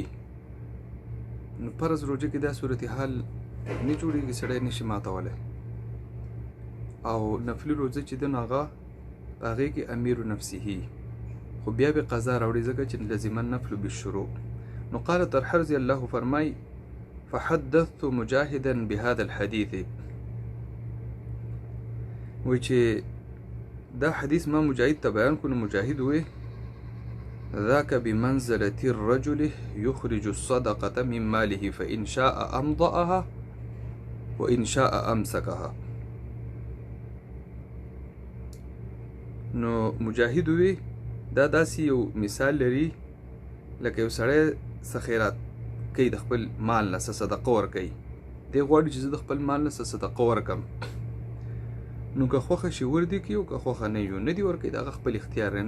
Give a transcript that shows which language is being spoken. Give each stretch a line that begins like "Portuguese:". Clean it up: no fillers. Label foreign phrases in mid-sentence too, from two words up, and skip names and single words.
Pashto: نو فرض روژه کې دا صورتحال نه جوړېږي، سړی نشي ماتولی. او نفلي روژه چې ده نو هغه په هغې کې
Arabic: امیر نفسه،
Pashto: خو بیا به قضا راوړي، ځکه چې
Arabic: لزم النفل بالشروع.
Pashto: نو قال طلحه
Arabic: رضی الله
Pashto: فرمای:
Arabic: فحدثت مجاهدا بهذا الحديث.
Pashto: وی چې دا حدیث ما مجاهد ته بیان کړو. مجاهد وی:
Arabic: ذاك بمنزلة الرجل يخرج الصدقة من ماله فإن شاء أمضأها وإن شاء أمسكها.
Pashto: نو مجاهد وی دا داسې یو مثال لري لکه یو سړی څه خیرات کوي، د خپل مال نه څه صدقه ورکوي. دی غواړي چې زه د خپل مال نه څه صدقه ورکړم، نو که خوښه شي وردي کوي او که خوښه نه دي ورکوي، د هغه خپل اختیار دی.